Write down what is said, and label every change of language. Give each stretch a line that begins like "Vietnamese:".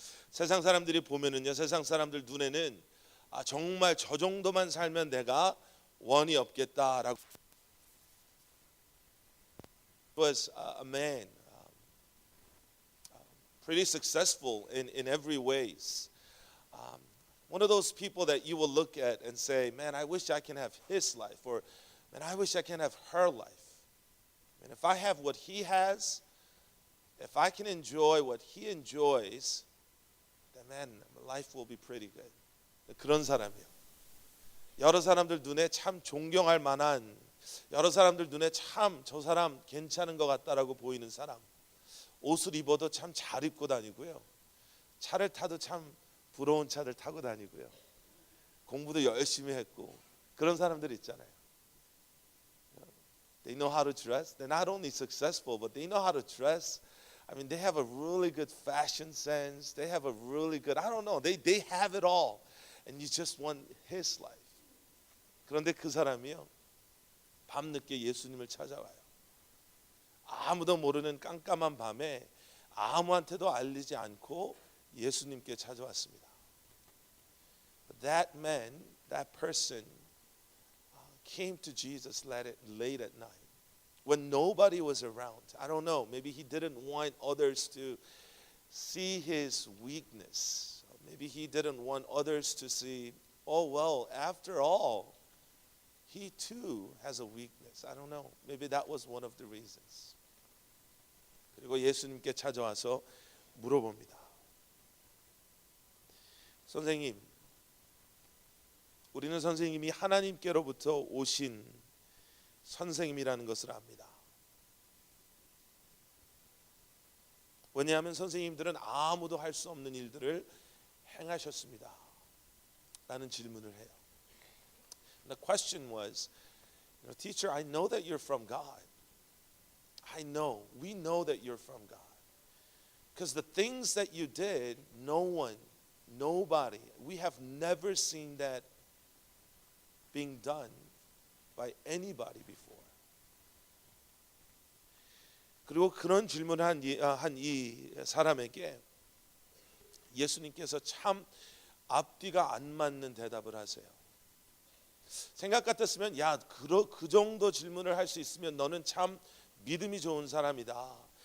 Korean: 세상 사람들이 보면은요, 세상 사람들 눈에는 정말 저 정도만 살면 내가 원이 없겠다라고.
English: Was a man pretty successful in every ways. One of those people that you will look at and say, man, I wish I can have his life, or man, I wish I can have her life. And if I have what he has, if I can enjoy what he enjoys, then man, life will be pretty good.
Korean: 그런 사람이요. 여러 사람들 눈에 참 존경할 만한, 여러 사람들 눈에 참 저 사람 괜찮은 것 같다라고 보이는 사람. 옷을 입어도 참 잘 입고 다니고요. 차를 타도 참 부러운 차를 타고 다니고요. 공부도 열심히 했고 그런 사람들 있잖아요.
English: They know how to dress. They're not only successful, but they know how to dress. I mean, they have a really good fashion sense. They have a really good, I don't know, they have it all. And you just want his life.
Korean: 그런데 그 사람이요, 밤늦게 예수님을 찾아와요. 아무도 모르는 깜깜한 밤에 아무한테도 알리지 않고 예수님께 찾아왔습니다.
English: But that man, that person came to Jesus late at night when nobody was around. I don't know, maybe he didn't want others to see his weakness. Maybe he didn't want others to see, oh well, after all, he too has a weakness. I don't know. Maybe that was one of the reasons.
Korean: 그리고 예수님께 찾아와서 물어봅니다. 선생님, 우리는 선생님이 하나님께로부터 오신 선생님이라는 것을 압니다. 왜냐하면 선생님들은 아무도 할 수 없는 일들을 행하셨습니다. 라는 질문을 해요.
English: And the question was, teacher, I know that you're from God. We know that you're from God. Because the things that you did, nobody, we have never seen that being done by anybody before.
Korean: 그리고 그런 질문을 한 이 사람에게 예수님께서 참 앞뒤가 안 맞는 대답을 하세요. 생각 같았으면 야, 그 정도 질문을 할 수 있으면 너는 참 믿음이 좋은 사람이다.